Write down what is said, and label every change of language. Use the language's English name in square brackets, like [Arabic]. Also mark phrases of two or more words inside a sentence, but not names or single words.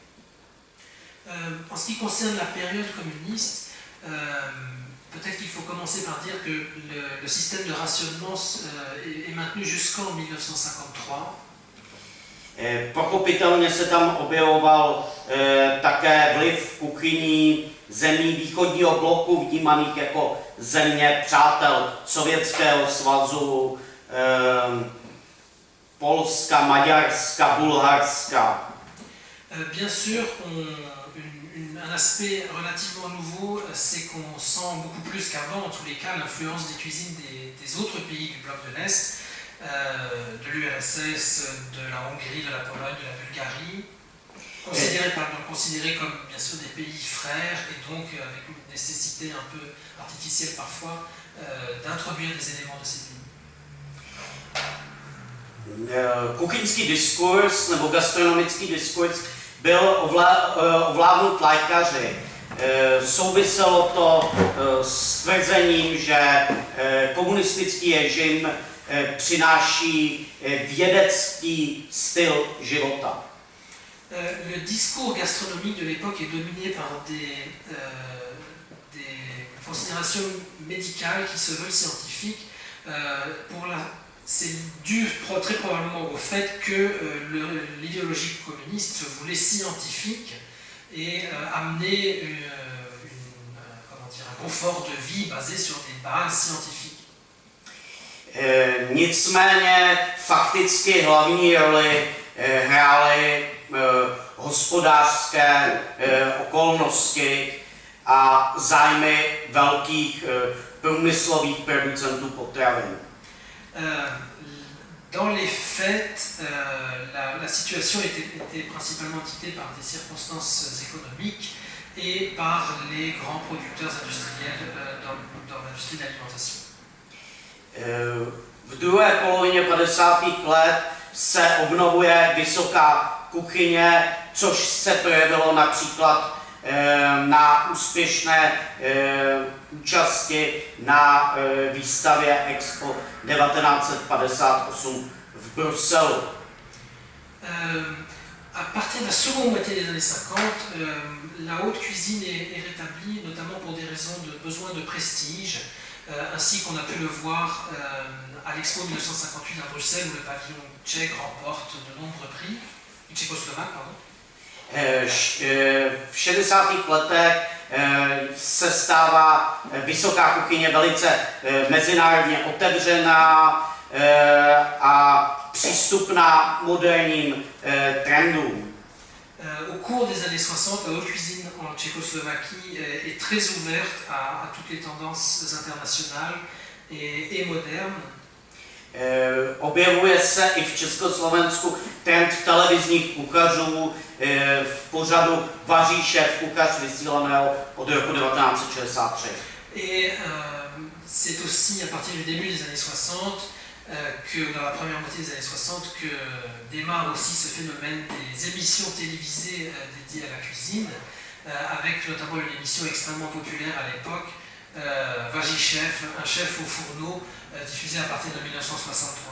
[French] En ce qui concerne la période communiste, peut-être qu'il faut commencer par dire que le système de rationnement est maintenu jusqu'en 1953. [Czech] Pochopitelně se tam objevoval také vliv kuchyní zemí východního bloku, vnímaných jako země přátel Sovětského svazu, Polska, Maďarska, Bulharska. [French] Bien sûr, un aspect relativement nouveau, c'est qu'on sent beaucoup plus qu'avant, en tous les cas, l'influence des cuisines des autres pays du bloc de l'Est, de l'URSS, de la Hongrie, de la Pologne, de la Bulgarie, considérés comme bien sûr des pays frères et donc avec une nécessité un peu artificielle parfois d'introduire des éléments de ces pays. [Czech] Kuchyňský diskurs nebo gastronomický diskurs byl ovládnut lékaři. Souviselo to s tvrzením, že komunistický režim přináší vědecký styl života. [French] Le discours gastronomique de l'époque est dominé par des considérations médicales qui se veulent scientifiques. C'est dû très probablement au fait que l'idéologie communiste se voulait scientifique et amener un confort de vie basé sur des bases scientifiques. [Czech] Nicméně fakticky hlavní roli hrály hospodářské okolnosti a zájmy velkých průmyslových producentů potravin. [French] Dans les faits, la situation était principalement dictée par des circonstances économiques et par les grands producteurs industriels dans l'industrie de l'alimentation. [Czech] V druhé polovině 50. let se obnovuje vysoká kuchyně, což se projevilo například na úspěšné účasti na výstavě Expo 1958 v Bruselu. [French] À partir de la seconde moitié des années 50, la haute cuisine est rétablie, notamment pour des raisons de besoin de prestige, ainsi qu'on a pu le voir à l'Expo 1958 à Bruxelles, où le pavillon tchèque remporte de nombreux prix, tchécoslovaque, pardon. [Czech] V 60. letech se stává vysoká kuchyně velice mezinárodně otevřená a přístupná moderním trendům. [French] Au cours des années 60, la haute cuisine en Tchécoslovaquie est très ouverte à toutes les tendances internationales et modernes. [Czech] Objevuje se i v Československu trend televizních kuchařů v pořadu Vaří šéf kuchař vysílaného od roku 1963. [French] Et c'est aussi à partir du début des années 60 que dans la première moitié des années 60 que démarre aussi ce phénomène des émissions télévisées dédiées à la cuisine, avec notamment une émission extrêmement populaire à l'époque, Vaří šéf, un chef au fourneau, diffusé à partir de 1963.